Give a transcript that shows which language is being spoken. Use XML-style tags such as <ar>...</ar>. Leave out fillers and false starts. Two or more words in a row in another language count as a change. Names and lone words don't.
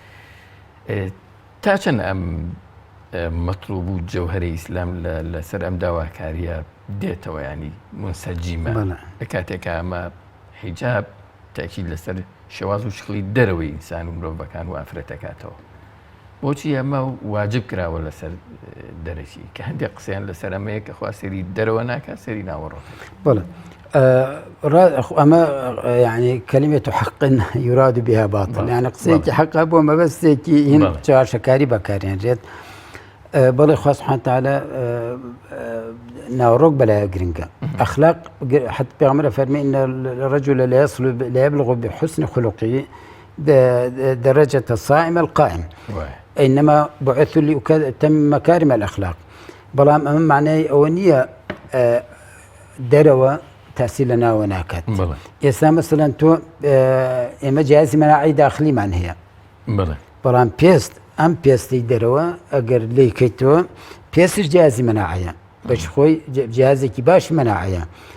<ckb>تا چەند ئەم مەطلوب و جەوهەری ئیسلام لەسەر ئەم داواکاریە دێتەوە ینی منسەجیمە لە کاتێکە ئەمە حیجاب تاکید لەسەر شێواز و شکلی دەرەوەی ئینسان و مرۆڤەکان و ئافرەتەکاتەوە بۆچی ئەمە واجب کراوە لەسەر دەرەکی کە هەندێک قسەیان لەسەر ئەمەیە کە خوا سێری دەرەوە ناکات سێری ناوەڕۆک بەڵێ ئەمە یعنی</ckb> <ar>کەلیمەت حەق یوراد بها باطل</ar> <ckb>یعنی قسەیەکی حەقە بۆ مەبەستێکی هین چاواشەکاری بەکارهێنرێت بەڵێ خوا</ckb> <ar>سوبحانە وتەعالا</ar> <ckb>ناوەڕۆک بەلایە گرنگە ئەخلاق حتى پێغەمبەر فەرمێ</ckb> <ar>إن الرجل لا يبلغ بحسن خلقه درجة الصائم القائم إنما بعثت لأتم مكارم الأخلاق</ar> <ckb>بەڵام ئەمە معنای ئەوە نییە دەرەوە تاسی لە ناوە ناکات ئێستا مەسەلەن تۆ ئێمە جیازی مەناعی داخلیمان هەیە بەڵام پێست ئەم پێستی دەرەوە ئەگەر لێیکەیتەوە پێستش جیازی مەناعەیە بەش خۆی جیازێکی باشی مەناعەیە</ckb>